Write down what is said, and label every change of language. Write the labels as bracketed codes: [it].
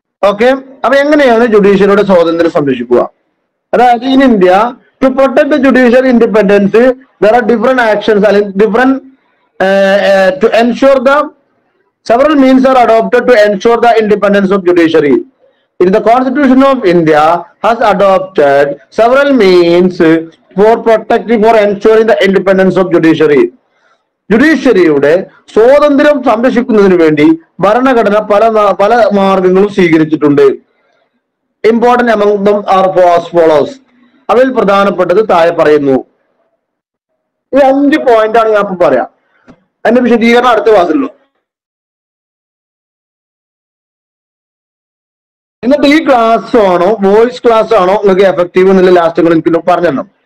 [ml] Okay, അപ്പൊ എങ്ങനെയാണ് ജുഡീഷ്യറിയുടെ സ്വാതന്ത്ര്യം സംരക്ഷിക്കുക? അതായത് [en] In India to protect the judicial independence there are different actions അല്ലെങ്കിൽ different to ensure the several means are adopted to ensure the independence of judiciary. In the Constitution of India has adopted several means for protecting or ensuring the independence of judiciary. [ml] ജുഡീഷ്യറിയുടെ സ്വാതന്ത്ര്യം സംരക്ഷിക്കുന്നതിന് വേണ്ടി ഭരണഘടന പല മാർഗങ്ങളും സ്വീകരിച്ചിട്ടുണ്ട്. [en] Important among them are as follows. [ml] അവയിൽ പ്രധാനപ്പെട്ടത് താഴെ പറയുന്നു. ഈ 5 പോയിന്റ് ആണ് ഞാൻ ഇപ്പൊ പറയാം. അതിന്റെ വിശദീകരണം അടുത്ത ക്ലാസ്സിലുള്ളൂ. എന്നിട്ട് ഈ ക്ലാസ് ആണോ വോയിസ് ക്ലാസ് ആണോ നിങ്ങൾക്ക് എഫക്റ്റീവ് എന്നുള്ള ലാസ്റ്റ് എനിക്ക് പറഞ്ഞല്ലോ.